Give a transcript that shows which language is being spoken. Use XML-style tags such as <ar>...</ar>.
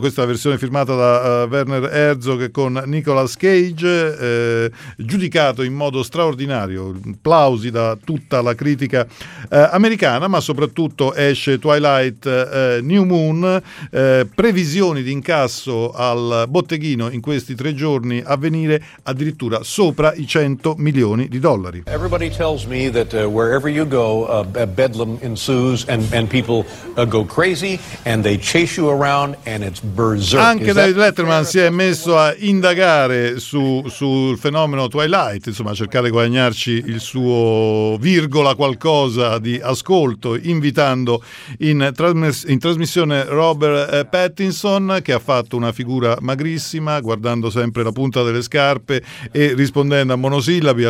<it>Questa è la versione firmata da Werner Herzog con Nicolas Cage, giudicato in modo straordinario, plausi da tutta la critica americana, ma soprattutto esce Twilight New Moon, previsioni di incasso al botteghino in questi tre giorni a venire addirittura sopra i 100 milioni di dollari.</it> <en>Everybody tells me that wherever you go bedlam ensues and people go crazy and they chase you around. And it's berserk.</en> <it>Anche David Letterman si è messo a indagare sul fenomeno Twilight, insomma, a cercare di guadagnarci il suo virgola qualcosa di ascolto, invitando in trasmissione Robert Pattinson, che ha fatto una figura magrissima, guardando sempre la punta delle scarpe e rispondendo a monosillabi.</it>